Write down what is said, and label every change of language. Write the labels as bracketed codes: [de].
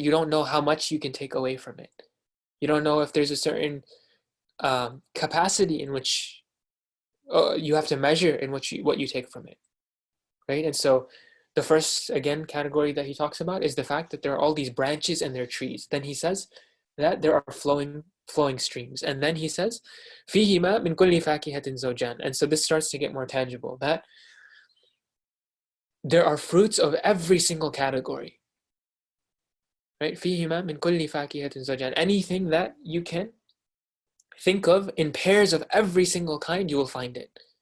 [en] You don't know how much you can take away from it. You don't know if there's a certain capacity in which you have to measure in which what you take from it, right? And so the first, again, category that He talks about is the fact that there are all these branches and there are trees. Then He says that there are flowing streams. And then He says, [ar] فِيهِمَا مِنْ كُلِّ فَاكِهَةٍ زَوْجَانِ. [en] And so this starts to get more tangible, that there are fruits of every single category. Right? [ar] فِيهِمَا مِنْ كُلِّ فَاكِهَةٍ زَوْجَانِ. [en] Anything that you can think of in pairs of every single kind, you will find it.